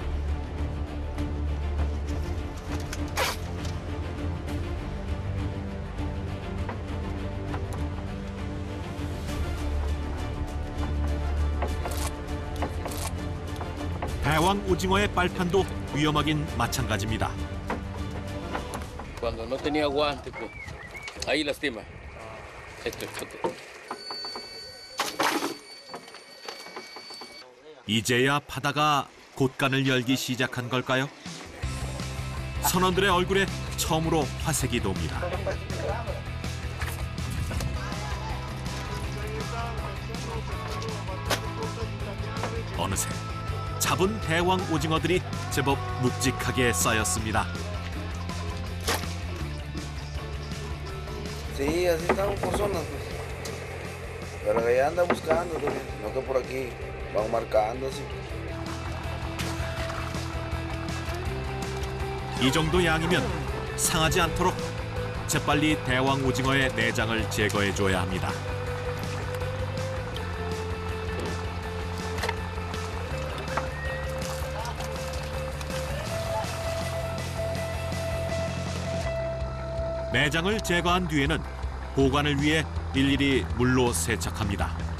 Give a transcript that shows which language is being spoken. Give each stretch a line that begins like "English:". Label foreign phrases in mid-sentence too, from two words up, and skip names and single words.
Korean: 대왕 오징어의 빨판도 위험하긴 마찬가지입니다.
Spanish: Cuando no tenía guante, pues ahí lastima. Esto.
Korean: 이제야 바다가 곳간을 열기 시작한 걸까요? 선원들의 얼굴에 처음으로 화색이 돕니다. 어느새 잡은 대왕 오징어들이 제법 묵직하게 쌓였습니다.
Spanish: Sí, así estamos por zonas, pues. Pero ella anda buscando, no que por aquí van marcando así.
Korean: 이 정도 양이면 상하지 않도록 재빨리 대왕 오징어의 내장을 제거해줘야 합니다. 내장을 제거한 뒤에는 보관을 위해 일일이 물로 세척합니다.